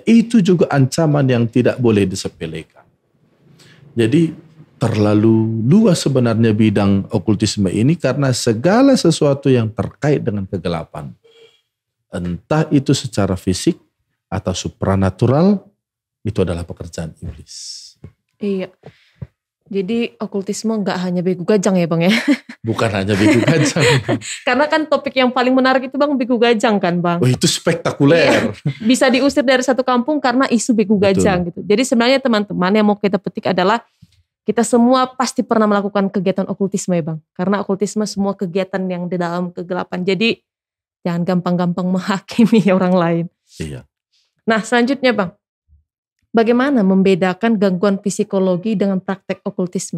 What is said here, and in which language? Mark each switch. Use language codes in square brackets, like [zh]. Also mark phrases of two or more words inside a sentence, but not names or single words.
[id] Itu juga ancaman yang tidak boleh disepelekan. Jadi terlalu luas sebenarnya bidang okultisme ini karena segala sesuatu yang terkait dengan kegelapan. Entah itu secara fisik atau supranatural, itu adalah pekerjaan iblis. Iya. Jadi okultisme nggak hanya [bbc] begu gajang [id] ya Bang ya? Bukan hanya [bbc] begu gajang. [id] Karena kan topik yang paling menarik itu Bang [bbc] begu gajang [id] kan Bang? Oh itu spektakuler. Bisa diusir dari satu kampung karena isu [bbc] begu gajang [id] gitu. Jadi sebenarnya teman-teman yang mau kita petik adalah kita semua pasti pernah melakukan kegiatan okultisme ya Bang. Karena okultisme semua kegiatan yang di dalam kegelapan. Jadi jangan gampang-gampang menghakimi orang lain. Iya. Nah selanjutnya Bang. Bagaimana membedakan gangguan psikologi dengan praktek okultisme?